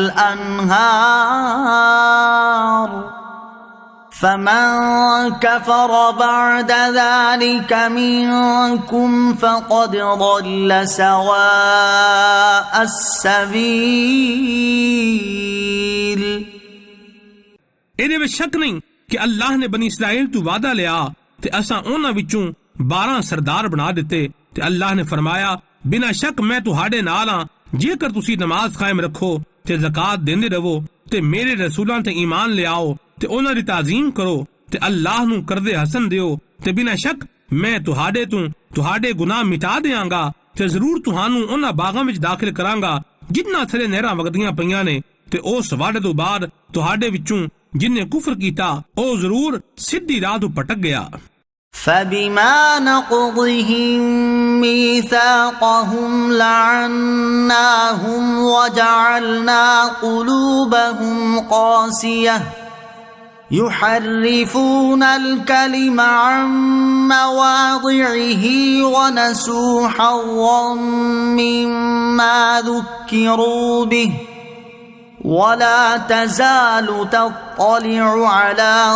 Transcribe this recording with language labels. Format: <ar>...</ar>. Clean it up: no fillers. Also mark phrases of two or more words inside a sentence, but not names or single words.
<ar>الأنهار فمن كفر بعد ذلك منكم فقد ضل سواء السبيل।</ar> <pa>ਇਹਦੇ ਵਿੱਚ ਸ਼ੱਕ ਨਹੀਂ ਕਿ ਅੱਲਾਹ ਨੇ ਬਨੀ ਇਸਰਾਈਲ ਤੋਂ ਵਾਅਦਾ ਲਿਆ ਤੇ ਅਸਾਂ ਉਹਨਾਂ ਵਿੱਚੋਂ 12 ਸਰਦਾਰ ਬਣਾ ਦਿੱਤੇ ਤੇ ਅੱਲਾਹ ਨੇ ਫਰਮਾਇਆ ਬਿਨਾਂ ਸ਼ੱਕ ਮੈਂ ਤੁਹਾਡੇ ਨਾਲ ਹਾਂ ਜੇਕਰ ਤੁਸੀਂ ਨਮਾਜ਼ ਕਾਇਮ ਰੱਖੋ ਤੇ ਜ਼ਕਾਤ ਦਿੰਦੇ ਰਹੋ ਤੇ ਮੇਰੇ ਰਸੂਲਾਂ ਤੇ ਈਮਾਨ ਲਿਆਓ ਤੇ ਉਹਨਾਂ ਦੀ ਤਾਜ਼ੀਮ ਕਰੋ ਤੇ ਅੱਲਾਹ ਨੂੰ ਕਰਜ਼ੇ ਹਸਨ ਦਿਓ ਤੇ ਬਿਨਾਂ ਸ਼ੱਕ ਮੈਂ ਤੁਹਾਡੇ ਤੋਂ ਤੁਹਾਡੇ ਗੁਨਾਹ ਮਿਟਾ ਦਿਆਂਗਾ ਤੇ ਜ਼ਰੂਰ ਤੁਹਾਨੂੰ ਉਹਨਾਂ ਬਾਗਾਂ ਵਿੱਚ ਦਾਖਲ ਕਰਾਂਗਾ ਜਿਨ੍ਹਾਂ ਥਲੇ ਨਹਿਰਾਂ ਵਗਦੀਆਂ ਪਈਆਂ ਨੇ ਤੇ ਉਸ ਵਾਅਦੇ ਤੋਂ ਬਾਅਦ ਤੁਹਾਡੇ ਵਿੱਚੋਂ ਜਿਨ੍ਹਾਂ ਕੁਫ਼ਰ ਕੀਤਾ ਉਹ ਜ਼ਰੂਰ ਸਿੱਧੀ ਰਾਹ ਤੋਂ ਭਟਕ ਗਿਆ।</pa> <ar>فبما نقضهم ميثاقهم لعناهم وجعلنا قلوبهم قاسية يحرفون الكلم عن مواضعه ونسوا حظا مما ذكروا به ولا تزال تطلع على</ar>